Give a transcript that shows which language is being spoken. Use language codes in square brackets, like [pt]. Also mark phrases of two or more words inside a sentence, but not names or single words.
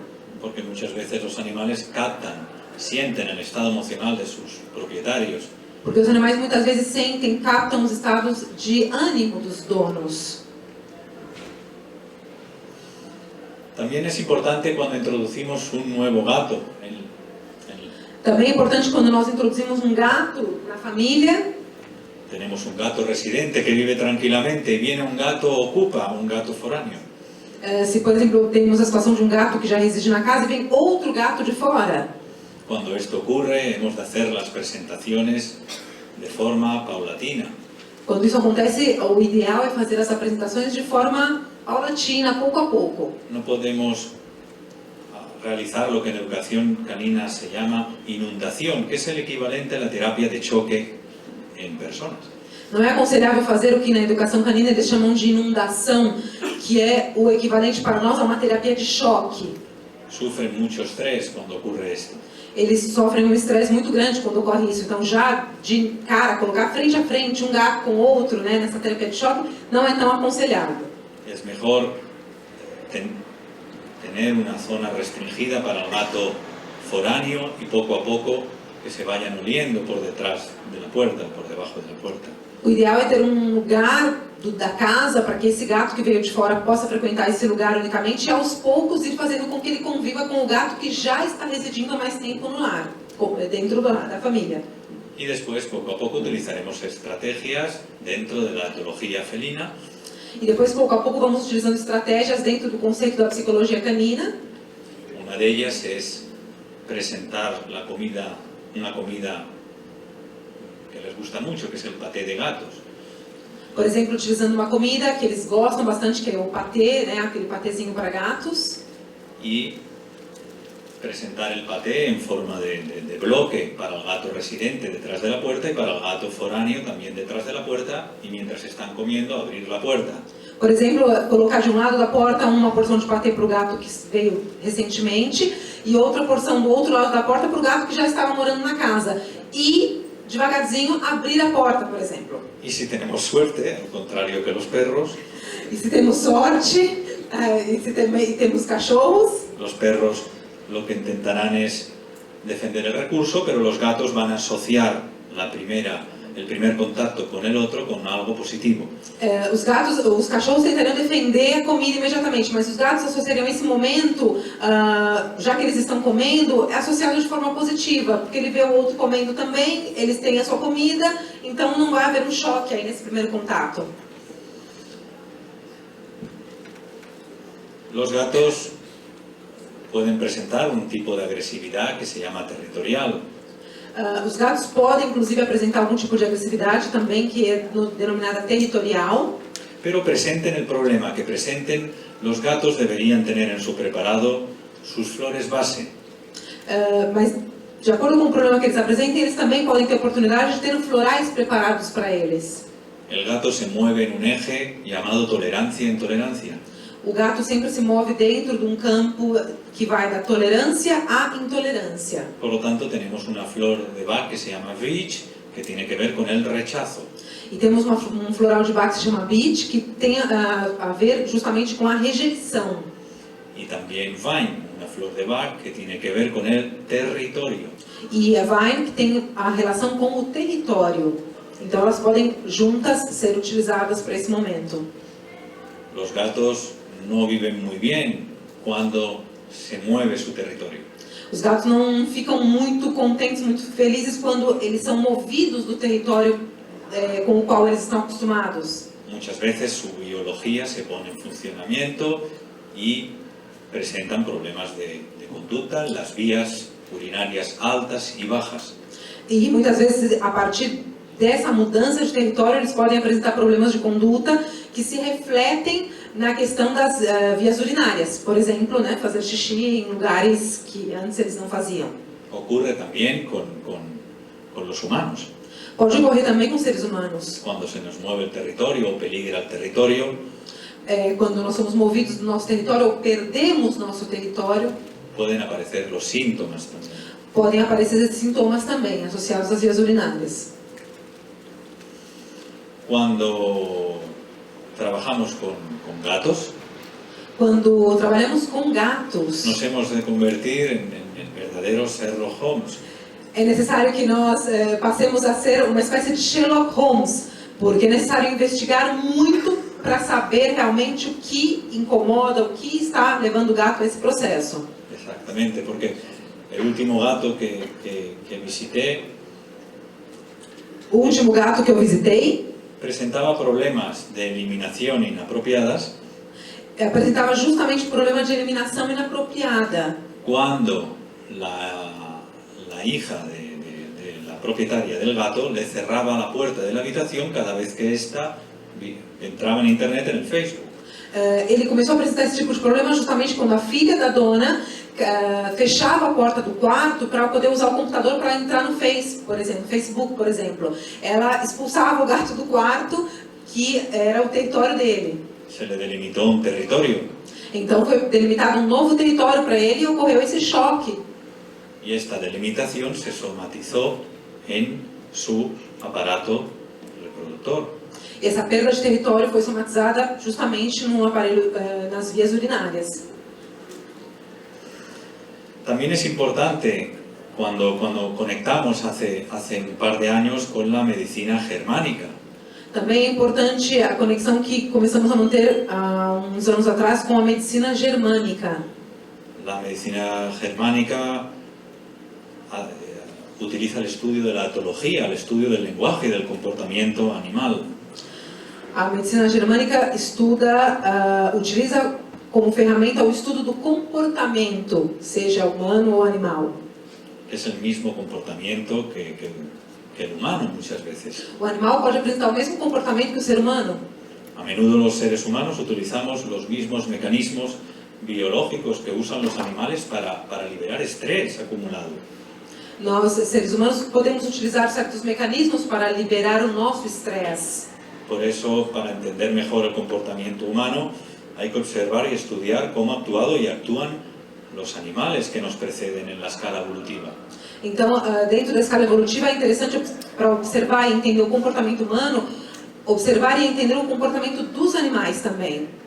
[es] Porque muchas veces los animales sienten el estado emocional de sus propietarios. [pt] Porque os animais muitas vezes sentem, captam os estados de ânimo dos donos. [es] También es importante cuando introducimos un nuevo gato. [pt] Também é importante quando nós introduzimos um gato na família. [es] Tenemos un gato residente que vive tranquilamente y viene un gato ocupa, un gato foráneo. [pt] Se, por exemplo, temos a situação de um gato que já reside na casa e vem outro gato de fora. [es] Cuando esto ocurre, hemos de hacer las presentaciones de forma paulatina. [pt] Quando isso acontece, o ideal é fazer as apresentações de forma paulatina, pouco a pouco. [es] No podemos realizar lo que en educación canina se llama inundación, que es el equivalente a la terapia de choque en personas. [pt] Não é aconselhável fazer o que na educação canina eles chamam de inundação, que é o equivalente para nós a uma terapia de choque. [es] Sufren mucho estrés cuando ocurre esto. [pt] Eles sofrem um estresse muito grande quando ocorre isso. Então, já de cara, colocar frente a frente um gato com outro, né, nessa terapia de choque, não é tão aconselhável. [es] Es mejor tener una zona restringida para el gato foráneo y poco a poco que se vayan oliendo por detrás de la puerta, por debajo de la puerta. [pt] O ideal é ter um lugar da casa para que esse gato que veio de fora possa frequentar esse lugar unicamente e aos poucos ir fazendo com que ele conviva com o gato que já está residindo há mais tempo no lar, dentro da família. [es] Y después, poco a poco, utilizaremos estrategias dentro de la etología felina. [pt] E depois, pouco a pouco, vamos utilizando estratégias dentro do conceito da psicologia canina. [es] Una de ellas es presentar una comida que les gusta mucho, que es el paté de gatos. [pt] Por exemplo, utilizando uma comida que eles gostam bastante, que é o patê, né, aquele patezinho para gatos. [es] Y presentar el paté en forma de bloque para el gato residente detrás de la puerta y para el gato foráneo también detrás de la puerta, y mientras están comiendo abrir la puerta. [pt] Por exemplo, colocar de um lado da porta uma porção de patê para o gato que veio recentemente e outra porção do outro lado da porta para o gato que já estava morando na casa. E, devagarzinho, abrir a porta, por exemplo. [es] Y si tenemos suerte, al contrario que los perros, [pt] E se temos sorte, e se temos cachorros, [es] los perros lo que intentarán es defender el recurso, pero los gatos van a asociar el primer contacto con el otro con algo positivo. [pt] Os cachorros tentariam defender a comida imediatamente, mas os gatos associariam esse momento, já que eles estão comendo, associado de forma positiva, porque ele vê o outro comendo também, eles têm a sua comida, então não vai haver um choque aí nesse primeiro contato. [es] Los gatos pueden presentar un tipo de agresividad que se llama territorial. [pt] Os gatos podem, inclusive, apresentar algum tipo de agressividade também, que é denominada territorial. [es] Pero presenten el problema que presenten, los gatos deberían tener en su preparado sus flores base. [pt] Mas, de acordo com o problema que eles apresentem, eles também podem ter oportunidade de ter florais preparados para eles. [es] El gato se mueve en un eje llamado tolerancia e intolerancia. [pt] O gato sempre se move dentro de um campo que vai da tolerância à intolerância. [es] Por lo tanto, tenemos una flor de Bach que se llama Vich, que tiene que ver con el rechazo. [pt] E temos um floral de Bach que se chama Beach, que tem a ver justamente com a rejeição. [es] Y también Vine, una flor de Bach que tiene que ver con el territorio. [pt] E a Vine, que tem a relação com o território. Então elas podem juntas ser utilizadas para esse momento. [es] Los gatos no viven muy bien cuando se mueve su territorio. [pt] Os gatos não ficam muito contentes, muito felizes quando eles são movidos do território com o qual eles estão acostumados. [es] Muchas veces su biología se pone en funcionamiento y presentan problemas de conducta en las vías urinarias altas y bajas. [pt] E muitas vezes, a partir dessa mudança de território, eles podem apresentar problemas de conduta que se refletem na questão das vias urinárias. Por exemplo, né, fazer xixi em lugares que antes eles não faziam. [es] Ocurre también con los humanos. [pt] Pode ocorrer também com seres humanos. [es] Cuando se nos mueve el territorio o peligra el territorio, [pt] quando nós somos movidos do nosso território ou perdemos nosso território, [es] pueden aparecer los síntomas también. [pt] podem aparecer esses sintomas também, associados às vias urinárias. [es] Cuando trabajamos con gatos, [pt] Quando trabalhamos com gatos, [es] nos hemos de convertir en verdaderos Sherlock Holmes. [pt] é necessário que nós passemos a ser uma espécie de Sherlock Holmes, porque é necessário investigar muito para saber realmente o que incomoda, o que está levando o gato a esse processo. [es] Exactamente, porque el último gato que visité [pt] O último gato que eu visitei [es] presentaba problemas de eliminación inapropiadas [pt] apresentava justamente o problema de eliminação inapropriada. [es] cuando la hija de la propietaria del gato le cerraba la puerta de la habitación cada vez que ésta entraba en internet en el Facebook. [pt] Ele começou a apresentar esse tipo de problema justamente quando a filha da dona fechava a porta do quarto para poder usar o computador para entrar no Facebook, por exemplo. Ela expulsava o gato do quarto, que era o território dele. [es] Se le delimitó un territorio. [pt] Então foi delimitado um novo território para ele e ocorreu esse choque. [es] Y esta delimitación se somatizó en su aparato reproductor. [pt] Essa perda de território foi somatizada justamente no aparelho, nas vias urinárias. [es] También es importante cuando conectamos hace un par de años con la medicina germánica. [pt] Também é importante a conexão que começamos a manter há uns anos atrás com a medicina germânica. [es] La medicina germánica utiliza el estudio de la etología, el estudio del lenguaje y del comportamiento animal. [pt] A medicina germânica utiliza como ferramenta o estudo do comportamento, seja humano ou animal. [es] Es el mismo comportamiento que el humano muchas veces. [pt] O animal pode apresentar o mesmo comportamento que o ser humano. [es] A menudo los seres humanos utilizamos los mismos mecanismos biológicos que usan los animales para liberar estrés acumulado. [pt] Nós, seres humanos, podemos utilizar certos mecanismos para liberar o nosso estresse. [es] Por eso, para entender mejor el comportamiento humano, hay que observar y estudiar cómo ha actuado y actúan los animales que nos preceden en la escala evolutiva. [pt] Então, dentro da escala evolutiva, é interessante para observar e entender o comportamento humano, observar e entender o comportamento dos animais também.